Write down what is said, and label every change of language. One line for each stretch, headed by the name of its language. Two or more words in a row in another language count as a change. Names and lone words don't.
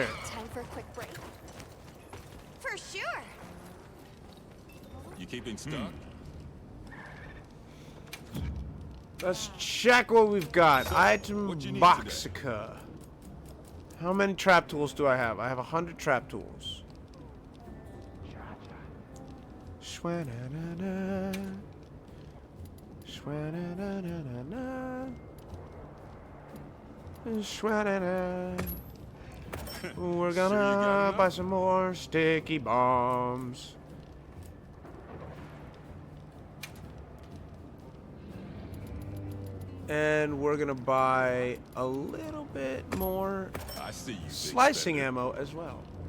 English: Time for a quick break. For sure. You keeping stuck? Let's check what we've got. Item Boxica. How many trap tools do I have? I have 100 trap tools. Shwa-na-na-na. Shwa-na-na-na-na-na. Shwa-na-na. We're gonna buy some more sticky bombs. And we're gonna buy a little bit more slicing ammo as well.